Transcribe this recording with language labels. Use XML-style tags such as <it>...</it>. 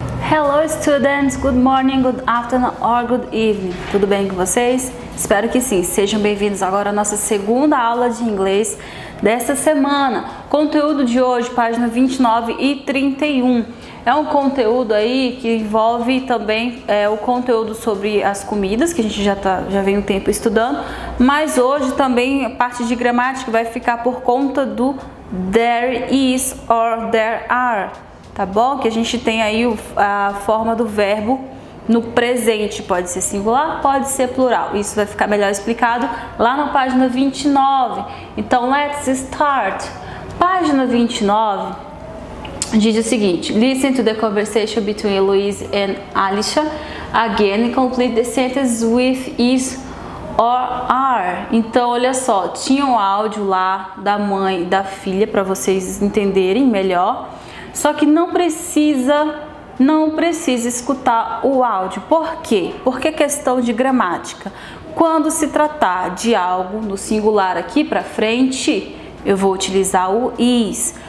<en>Hello students, good morning, good afternoon or good evening.</en> <pt>Tudo bem com vocês? Espero que sim. Sejam bem-vindos agora à nossa segunda aula de inglês desta semana. Conteúdo de hoje, página 29 e 31. É um conteúdo aí que envolve também o conteúdo sobre as comidas, que a gente já vem um tempo estudando, mas hoje também a parte de gramática vai ficar por conta do</pt> <en>there is or there are.</en> <pt>Tá bom? Que a gente tem aí a forma do verbo no presente, pode ser singular, pode ser plural. Isso vai ficar melhor explicado lá na página 29. Então,</pt> <en>let's start.</en> <pt>Página 29 diz o seguinte:</pt> <en>Listen to the conversation between Louise and Alicia. Again, complete the sentence with is or are.</en> <pt>Então, olha só, tinha um áudio lá da mãe e da filha para vocês entenderem melhor. Só que não precisa escutar o áudio. Por quê? Porque é questão de gramática. Quando se tratar de algo no singular aqui para frente, eu vou utilizar o is.</pt>